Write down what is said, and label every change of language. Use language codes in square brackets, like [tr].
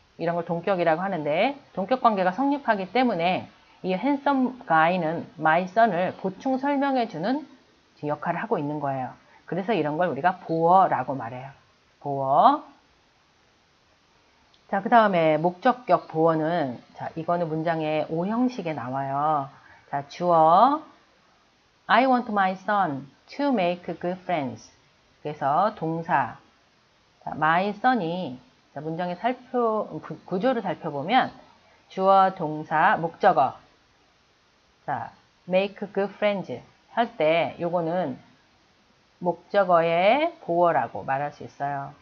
[ko] 이런 걸 동격이라고 하는데 동격 관계가 성립하기 때문에 이 handsome guy는 my son을 보충 설명해주는 역할을 하고 있는 거예요. 그래서 이런 걸 우리가 보어라고 말해요. 보어. 자, 그 다음에 목적격 보어는 자, 이거는 문장의 오형식에 나와요. 자, 주어 [en] I want my son to make good friends. [ko] 그래서 동사 자, my son이 자, 문장의 구조를 살펴보면 주어, 동사, 목적어 자, make good friends 할 때 요거는 목적어의 보어라고 말할 수 있어요.